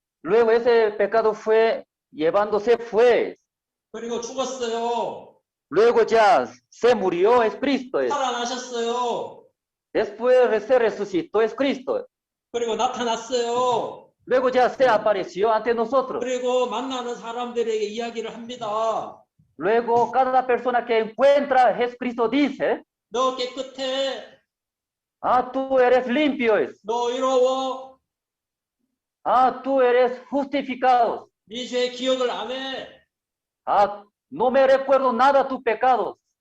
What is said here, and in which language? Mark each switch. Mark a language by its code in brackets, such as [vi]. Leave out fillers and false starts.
[es] Luego ese pecado fue llevándose fue. [ko] 그리고 죽었어요. [es] Luego ya se murió es Cristo. [ko] 살아나셨어요. [es] Después se resucitó es Cristo. [ko] 그리고 나타났어요. [es] Luego ya se apareció ante nosotros. [ko] 그리고 만나는 사람들에게 이야기를 합니다. [es] Luego cada persona que encuentra a Jesucristo dice, [ko] 너 깨끗해. [es] ah, tú eres limpio. [ko] 너 의로워. [es] Ah, tú eres justificado. [ko] 네 죄 기억을 안 해. [es] Ah, no me recuerdo nada de tus pecados.